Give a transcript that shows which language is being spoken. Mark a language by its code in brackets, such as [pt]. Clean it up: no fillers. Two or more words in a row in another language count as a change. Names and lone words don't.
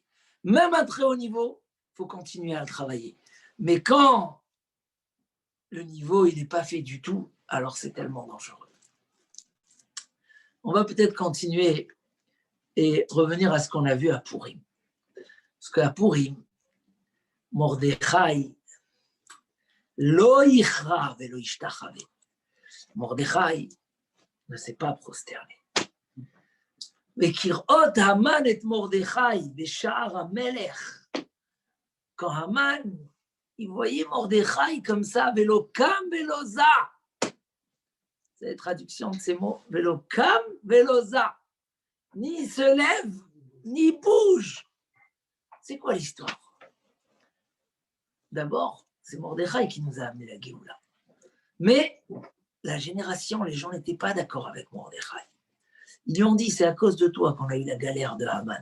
[fr] Même un très haut niveau, il faut continuer à le travailler. Mais quand le niveau il n'est pas fait du tout, alors c'est tellement dangereux. On va peut-être continuer et revenir à ce qu'on a vu à Purim. Parce qu'à Purim, Mordechai, [he] לא יכרע ולא ישתחווה. [fr] Mordechai ne s'est pas prosterné. [he] וכראות המן את מרדכי בשער המלך, [fr] quand Haman, il voyait Mordechai comme ça, [he] ולא קם ולא זע. [fr] C'est la traduction de ces mots, [he] ולא קם ולא זע. [fr] Ni il se lève, ni il bouge. C'est quoi l'histoire? D'abord, c'est Mordechai qui nous a amené la Géoula. Mais la génération, les gens n'étaient pas d'accord avec Mordechai. Ils lui ont dit, c'est à cause de toi qu'on a eu la galère de Haman.